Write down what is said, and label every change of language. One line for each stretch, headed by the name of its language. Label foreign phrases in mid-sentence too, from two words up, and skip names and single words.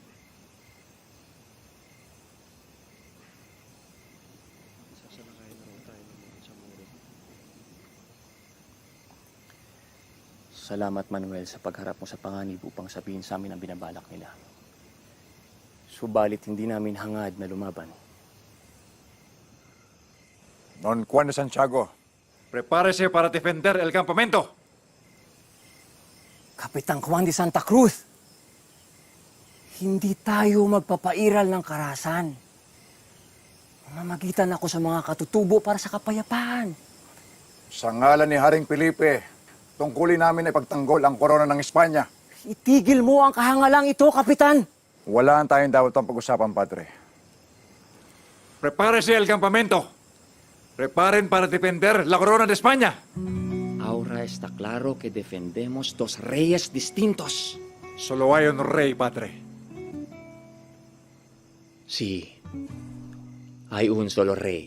Filipino: Salamat, Manuel, sa pagharap mo sa panganib upang sabihin sa amin ang binabalak nila. Subalit hindi namin hangad na lumaban.
Spanish: Don Juan de Santiago, prepárese para defender el campamento.
Filipino: Kapitan Juan de Santa Cruz, hindi tayo magpapairal ng karahasan. Mamagitan ako sa mga katutubo para sa kapayapaan. Sa ngalan ni Haring Felipe, tungkulin namin ay pagtanggol ang korona ng Espanya. Itigil mo ang kahangalang ito, Kapitan! Wala tayong dapat ang pag-usapan, Padre.
Spanish: Prepárese el campamento. Preparen para defender la corona de España. Ahora está claro que defendemos dos reyes distintos. Solo hay un rey, Padre. Sí, hay un solo rey.